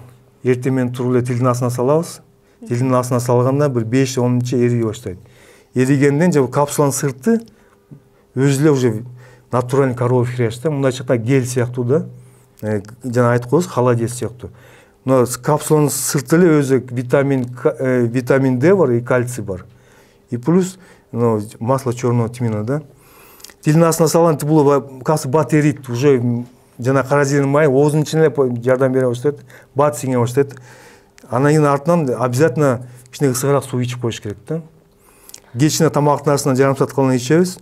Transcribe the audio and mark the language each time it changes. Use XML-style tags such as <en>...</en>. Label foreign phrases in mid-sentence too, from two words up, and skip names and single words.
<ky>Эртең менен туруп эле тилдин астына салабыз. Тилдин астына салганда бир 5-10 мүнөткө эрий баштайт. Эригенден же капсуланын сырты өзү эле</ky> <ru>уже натуральный коровий хрящ</ru> <ky>да, мындайча айтканда гель сыяктуу да. Жана айтып коебуз, холодец сыяктуу. Мына капсуланын сырты эле өзү витамин D бар</ky> <ru>и кальций</ru> <ky>бар.</ky> <ru>И плюс масло черного тмина да.</ru> <ky>Тилдин астына салганда бул капсула бат эрийт, уже жана кара жердин майы оозунун ичине эле жардам бере баштайт, бат сиңе баштайт. Анан кийин артынан обязательно кичине ысыгыраак суу ичип коюш керек да. Кечине тамактын арасынан жарым саат калган ичебиз.</ky>